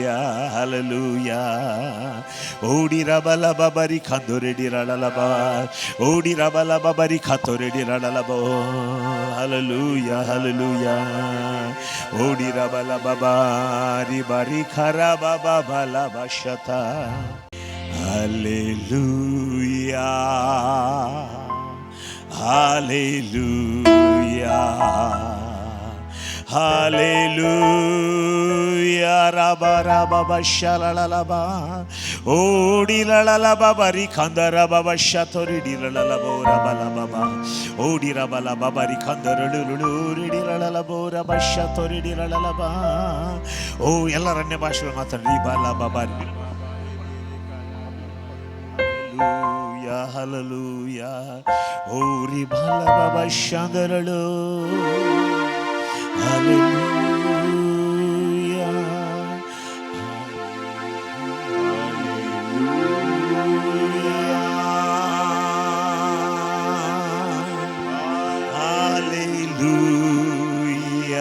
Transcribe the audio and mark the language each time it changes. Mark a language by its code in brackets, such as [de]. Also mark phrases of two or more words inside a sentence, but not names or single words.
[kn] ಹಲ್ಲೆಲೂಯ. ಓಡಿರ ಬಲ ಬಬರಿ ಖಂದುರಿಡಿಲಲಬ. ಓಡಿರ ಬಲ ಬಬರಿ ಖತುರಿಡಿಲಲಬ. ಹಲ್ಲೆಲೂಯ ಹಲ್ಲೆಲೂಯ. ಓಡಿರ ಬಲ ಬಬಾರಿ ಬರಿ ಖರ ಬಬ ಬಲ ಬಶತ. Hallelujah, hallelujah, hallelujah. Rabba rabba bashalalaba, odi lalalaba bari khandara baba shatori di lalalabo rabalaba, odi rabalaba bari khandara lululu di lalalabo rabashatori di lalalaba. Oh, ಎಲ್ಲರ ಅನ್ಯ ಭಾಷೆಗಳು ಮಾತಾಡಿ ಬಾಲಬಾ ಬರಿ. Hallelujah. Ori bala baba shandaralo. Hallelujah. Hallelujah.